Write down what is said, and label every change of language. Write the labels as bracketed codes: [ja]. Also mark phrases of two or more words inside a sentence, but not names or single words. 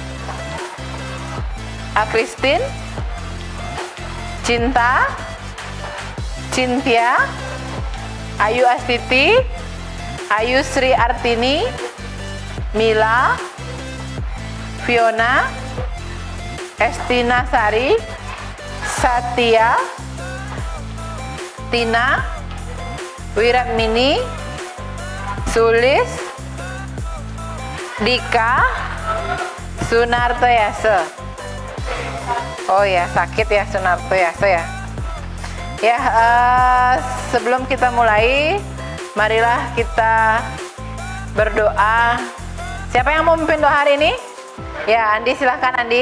[id] Akristin, Cinta, Cynthia, Ayu Astiti, Ayu Sri Artini, Mila, Fiona, Estina Sari, Satya, Tina, Wiratmini, Sulis, Dika, Sunarto Yasa. Oh ya, sakit ya Sunarto Yasa ya. Ya, sebelum kita mulai, marilah kita berdoa. Siapa yang mau memimpin doa hari ini? Ya, Andi, silahkan Andi.